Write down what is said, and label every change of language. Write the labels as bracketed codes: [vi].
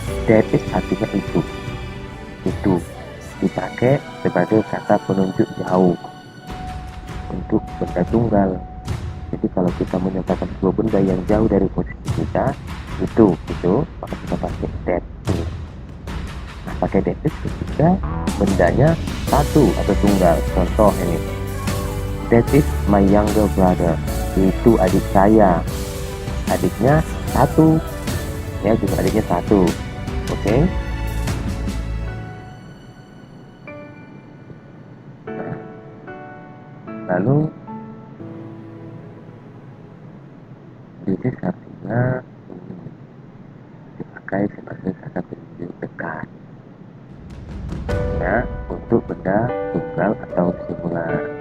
[id] That is artinya itu dipakai sebagai kata penunjuk jauh untuk benda tunggal. Jadi kalau kita menyatakan sebuah benda yang jauh dari posisi kita, itu maka kita pakai that is. Nah, pakai that is ketika bendanya satu atau tunggal. Contoh ini, [en] that is my younger brother. [id] Itu adik saya. Adiknya satu, ya, jumlah adiknya satu. Oke. Nah, lalu this is artinya dipakai sebagai kata penunjuk dekat, ya, untuk benda tunggal atau singular.